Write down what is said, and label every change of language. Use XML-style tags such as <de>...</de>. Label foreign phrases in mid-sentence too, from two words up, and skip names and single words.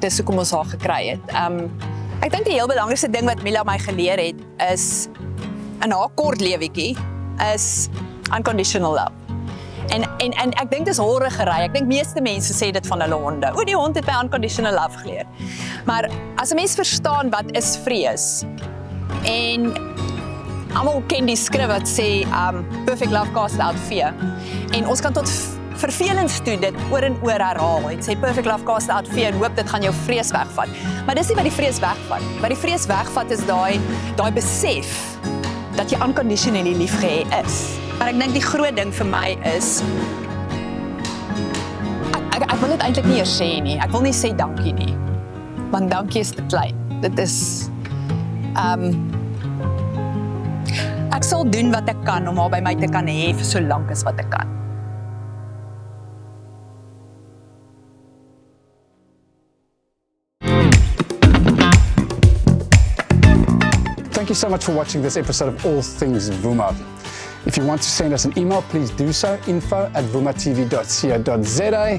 <af>Dis hoekom ons haar gekry het. Ek dink die heel belangrikste ding wat Mila my geleer het, is in haar kort lewetjie, is</af> <en>unconditional love.</en> <af>En ek dink dis horrigery. Ek dink meeste mense sê dit van hulle honde. O, die hond het my</af> <en>unconditional love</en> <af>geleer. Maar as 'n mens verstaan wat is vrees en almal ken die skrif wat sê</af> <en>perfect love casts out fear.</en> <af>En ons kan tot vervelings toe dit oor en oor herhaal. En sê</af> <en>perfect love casts out fear</en> <af>en hoop dit gaan jou vrees wegvat. Maar dis nie wat die vrees wegvat. Wat die vrees wegvat is daai besef dat jy unconditionally liefgehê is. Maar ek dink die groot ding vir my is ek wil dit eintlik nie eers sê nie. Ek wil nie sê dankie nie. Want dankie is te klein. Dit is ek sal doen wat ek kan om haar by my te kan hê vir so lank as wat ek kan.</af> <en>Thank you so much for watching this episode of All Things Vuma. If you want to send us an email, please do so, info@vumatv.co.za.</en>